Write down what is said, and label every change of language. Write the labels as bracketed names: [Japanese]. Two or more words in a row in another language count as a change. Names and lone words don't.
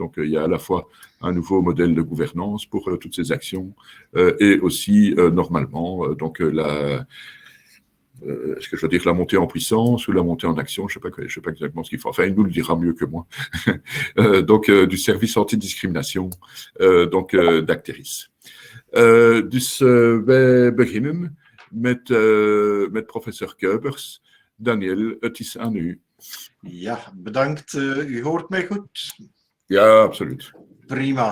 [French] Donc, il y a à la fois un nouveau modèle de gouvernance pour toutes ces actions et aussi, normalement, est-ce que je veux dire la montée en puissance ou la montée en action, je ne sais pas exactement ce qu'il faut. Enfin, il nous le dira mieux que moi. Du service anti-discrimination d'Acteris. [Dutch] Dus wij beginnen met professor Kuipers. Daniel, het is aan u. Ja, bedankt. U hoort mij goed? Ja, absoluut. Prima.